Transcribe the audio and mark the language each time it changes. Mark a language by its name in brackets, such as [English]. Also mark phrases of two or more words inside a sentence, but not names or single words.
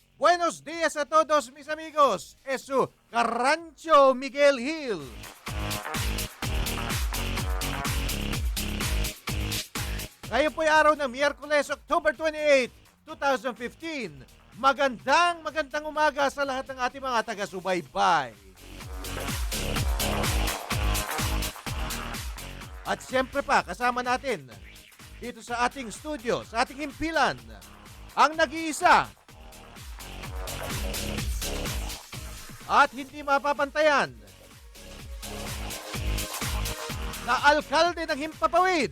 [Spanish] Buenos días a todos mis amigos. Es su Carancho Miguel Hill. [Filipino] Ngayon po ay araw ng Miyerkules, October 28, 2015. Magandang umaga sa lahat ng ating mga taga-subaybay. At siyempre pa, kasama natin dito sa ating studio, sa ating himpilan, ang nag-iisa at hindi mapapantayan na alkalde ng Himpapawid.